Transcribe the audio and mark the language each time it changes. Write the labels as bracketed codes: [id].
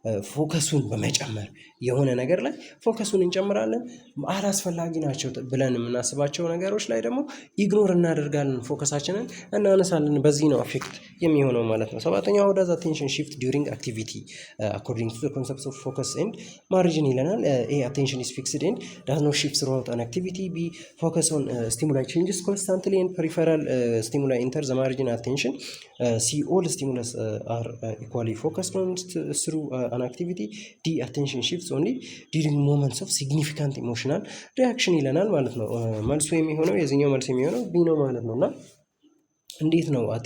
[am] ፎከሱን በመጨመር የሆነ ነገር ላይ ፎከሱን እንጨምራለን። አላስፈላጊ ናቸው ብለን የምናስባቸው ነገሮች ላይ ደግሞ ኢግኖር እናደርጋለን፣ ፎከሳችንን እናነሳለን። በዚህ ነው አፌክት የሚሆነው ማለት ነው። ሰባተኛው [en] how does attention shift during activity according to the concepts of focus and margin [am] ይለናል። [en] A attention is fixed and does not shift throughout an activity. B focus on stimuli changes constantly and peripheral stimuli enter the margin attention. C all stimulus are equally focused on through an activity. D attention shifts only during moments of significant emotional reaction [am] ይለናል ማለት ነው። መልሱ የሚሆነው የዚህኛው መልስ የሚሆነው ቢ ነው ማለት ነው። እና እንዴት ነው